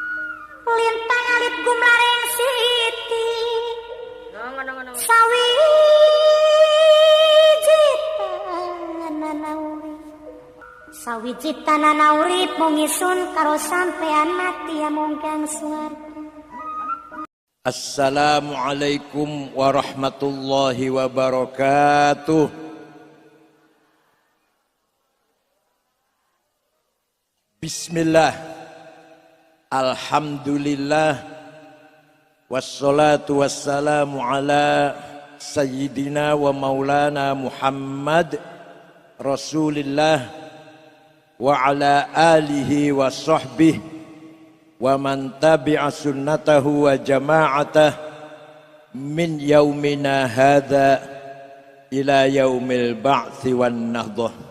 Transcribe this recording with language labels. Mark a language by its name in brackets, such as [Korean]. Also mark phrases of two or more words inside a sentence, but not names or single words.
[Javanese] Lintang alit gumlareng siti. Ngono. Sawiji tanana urip mung isun karo sampean mati amung kang swarga. [Arabic] السلام عليكم ورحمة الله وبركاته. Bismillah. الحمد لله. والصلاة والسلام على سيدنا ومولانا محمد رسول الله وعلى آله وصحبه ومن تبع سنته وجماعته من يومنا هذا إلى يوم البعث والنهضة.